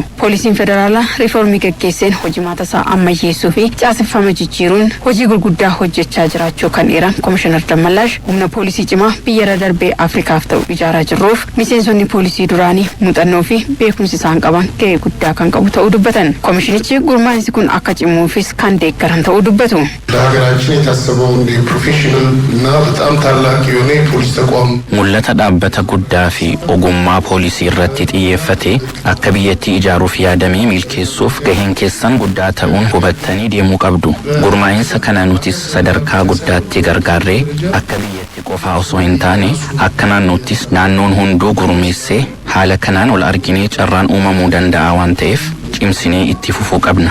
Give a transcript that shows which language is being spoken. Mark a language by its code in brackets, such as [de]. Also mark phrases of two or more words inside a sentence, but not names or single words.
[om] Poolisiin Federaalaa riiformii gaggeesseen hojimaata isaa ammayyeessuu fi caaseffama jijjiiruun hojii gurguddaa hojjechaa jiraachuu kan eeran Komishinar Dammallaash humna poolisii cimaa biyya darbee Afrikaaf ta'u ijaaraa jirruuf miseensonni poolisii duraanii muuxannoo fi beekumsi isaan qaban gahee guddaa kan qabu ta'uu dubbatan. Komishinichi gurmaa'insi kun akka cimuufis kan deeggaran ta'uu dubbatu. [am] ለሀገራችን የታሰበውን የፕሮፌሽናል እና በጣም ታላቅ የሆነ የፖሊስ ተቋም [om] mul'ata dhaabbata guddaa fi ogummaa poolisii irratti xiyyeeffate akka biyyattii ijaaruuf yaadamee milkeessuuf gaheen keessan guddaa ta'uun hubattanii deemuu qabdu. Gurmaa'insa kana nutis sadarkaa guddaatti gargaarree akka biyyatti qofaa osoo hin taane akka naannoottis naannoon hunduu gurmeessee haala kanaan ol arginee carraan uumamuu danda'a waan ta'eef cimsinee itti fufuu qabna.